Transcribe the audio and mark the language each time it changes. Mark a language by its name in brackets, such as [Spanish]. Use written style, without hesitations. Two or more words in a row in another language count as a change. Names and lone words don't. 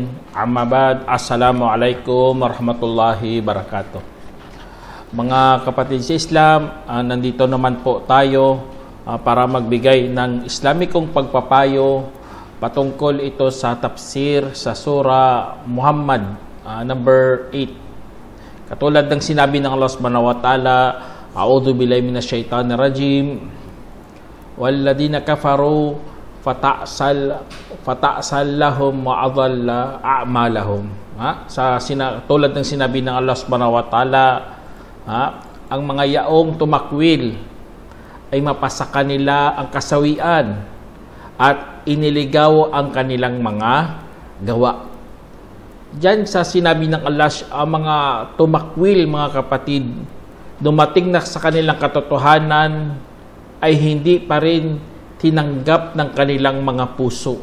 [Arabic] أما بعد. السلام عليكم ورحمة الله وبركاته. [Filipino] Mga kapatid sa Islam, nandito naman po tayo para magbigay ng Islamikong pagpapayo patungkol ito sa tafsir sa surah Muhammad number 8. Katulad ng sinabi ng Allah [Arabic] سبحانه وتعالى أعوذ بالله من الشيطان الرجيم والذين كفروا فتعسا لهم وأضل أعمالهم. [Filipino] Tulad ng sinabi ng Allah [Arabic] سبحانه وتعالى, [Filipino] ang mga yaong tumakwil ay mapasa kanila ang kasawian at iniligaw ang kanilang mga gawa. Diyan sa sinabi ng Allah, ang mga tumakwil, mga kapatid, dumating na sa kanilang katotohanan ay hindi pa rin tinanggap ng kanilang mga puso.